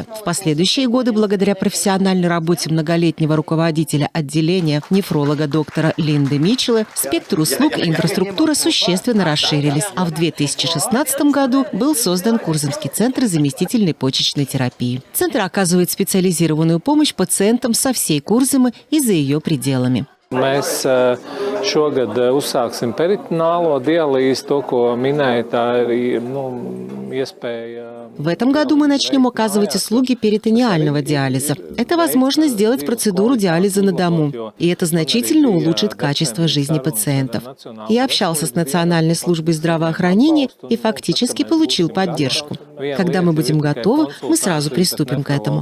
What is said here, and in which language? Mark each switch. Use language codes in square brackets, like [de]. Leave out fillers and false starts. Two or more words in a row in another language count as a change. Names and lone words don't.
[ru] В последующие годы, благодаря профессиональной работе многолетнего руководителя отделения, нефролога доктора Линды Митчелла, спектр услуг и инфраструктура существенно расширились. А в 2016 году был создан Курзамский центр заместительной почечной терапии. Центр оказывает специализированную помощь пациентам со всей Курзамы и за ее пределами. [lv] Mēs šogad uzsāksim peritoneālo dialīzi, to, ko minēja, tā ir iespēja. [ru] В этом году мы начнем оказывать услуги перитонеального диализа. Это возможность сделать процедуру диализа на дому, и это значительно улучшит качество жизни пациентов. Я общался с Национальной службой здравоохранения и фактически получил поддержку. Когда мы будем готовы, мы сразу приступим к этому.